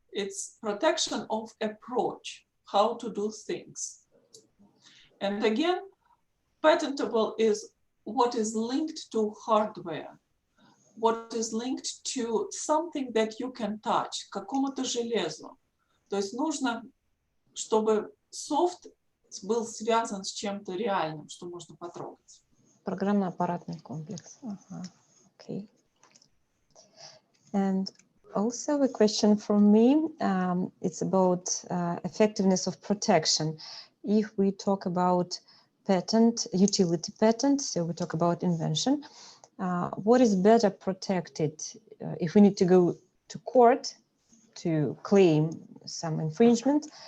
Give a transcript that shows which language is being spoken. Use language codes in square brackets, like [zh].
[en] It's protection of approach, how to do things. And again, patentable is what is linked to hardware, what is linked to something that you can touch, [ru] какому-то железу. То есть нужно, чтобы софт был связан с чем-то реальным, что можно потрогать. Программно-аппаратный комплекс. [en] Okay. And also a question from me, it's about effectiveness of protection. If we talk about patent, utility patent, so we talk about invention, what is better protected if we need to go to court to claim some infringement?